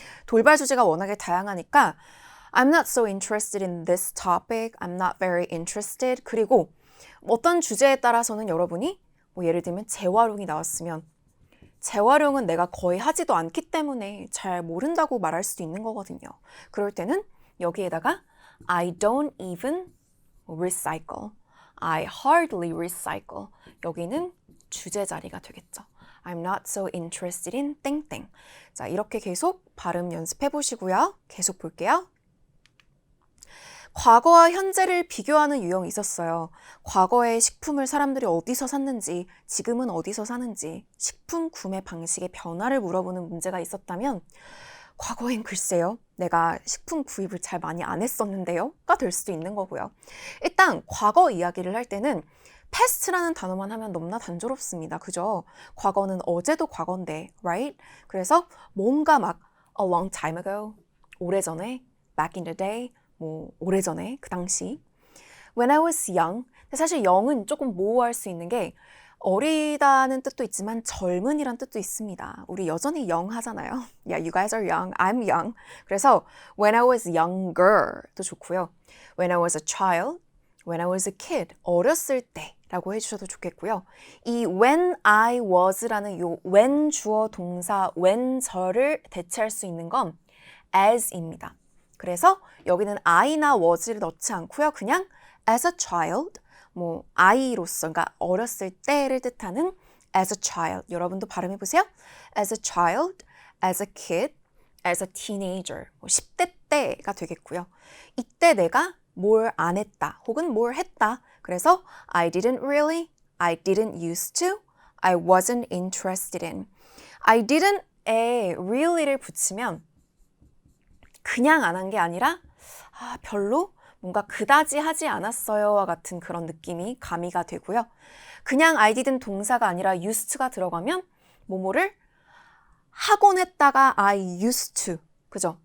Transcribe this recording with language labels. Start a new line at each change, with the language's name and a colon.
Korean: 돌발 주제가 워낙에 다양하니까
English: I'm not so interested in this topic. I'm not very interested.
Korean: 그리고 어떤 주제에 따라서는 여러분이 예를 들면 재활용이 나왔으면 재활용은 내가 거의 하지도 않기 때문에 잘 모른다고 말할 수도 있는 거거든요. 그럴 때는 여기에다가
English: I don't even recycle. I hardly recycle.
Korean: 여기는 주제 자리가 되겠죠.
English: I'm not so interested in 땡땡.
Korean: 자, 이렇게 계속 발음 연습해 보시고요. 계속 볼게요. 과거와 현재를 비교하는 유형이 있었어요. 과거에 식품을 사람들이 어디서 샀는지, 지금은 어디서 사는지, 식품 구매 방식의 변화를 물어보는 문제가 있었다면 과거엔 글쎄요. 내가 식품 구입을 잘 많이 안 했었는데요. 가 될 수도 있는 거고요. 일단 과거 이야기를 할 때는 past라는 단어만 하면 너무나 단조롭습니다. 그죠? 과거는 어제도 과거인데,
English: right?
Korean: 그래서 뭔가 막
English: a long time ago,
Korean: 오래전에,
English: back in the day,
Korean: 오래전에, 그 당시.
English: When I was young,
Korean: 근데 사실 young은 조금 모호할 수 있는 게 어리다는 뜻도 있지만 젊은이란 뜻도 있습니다. 우리 여전히 young 하잖아요.
English: Yeah, you guys are young. I'm young.
Korean: 그래서
English: when I was younger도
Korean: 좋고요.
English: When I was a child, when I was a kid.
Korean: 어렸을 때 라고 해주셔도 좋겠고요. 이
English: when I was
Korean: 라는 요 when 주어 동사 when절을 대체할 수 있는 건 as입니다. 그래서 여기는 I나 was를 넣지 않고요. 그냥
English: as a child,
Korean: 뭐 아이로서, 그러니까 어렸을 때를 뜻하는
English: as a child.
Korean: 여러분도 발음해 보세요.
English: as a child, as a kid, as a teenager.
Korean: 뭐 10대 때가 되겠고요. 이때 내가 뭘 안 했다 혹은 뭘 했다.
English: 그래서 I didn't really, I didn't used to, I wasn't interested in.
Korean: I didn't에 really를 붙이면 그냥 안 한 게 아니라 별로 뭔가 그다지 하지 않았어요와 같은 그런 느낌이 가미가 되고요. 그냥 I didn't 동사가 아니라 used to가 들어가면 뭐뭐를 하곤 했다가
English: I used to.
Korean: 그죠?